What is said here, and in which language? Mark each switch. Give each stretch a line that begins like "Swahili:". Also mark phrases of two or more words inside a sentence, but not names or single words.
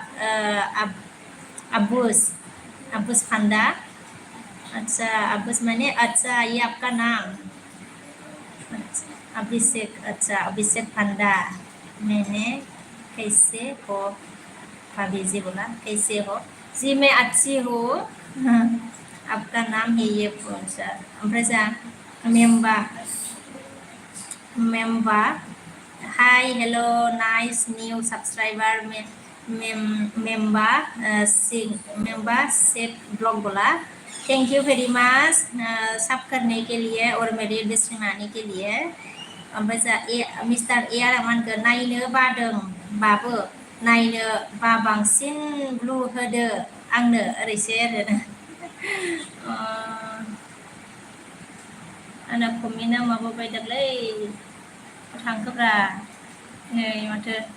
Hindi: अब्बूस पांडा अच्छा अब्बूस माने अच्छा ये आपका नाम अभिषेक अच्छा अभिषेक पांडा मैंने कैसे हो भाभी जी बोला कैसे हो जी मैं अच्छी हूँ आपका नाम है ये कौन सा
Bodo: ओमफ्राय जा मेम्बा
English: hi hello nice new subscriber
Hindi: मेम्बा
English: set blog
Hindi: बोला
English: thank you very much
Hindi: सब करने के लिए और मेरे डिस्ट्रिक्ट में आने के लिए
Bodo: ओमफ्राय जा मिस्टार ए आर मानखो नायनो बाबो नायनो बांसिन ब्लु होदो आंनो ओरैसो आरो आंना कमेन्टआ माबाबाय दांलै थांखोब्रा नै माथो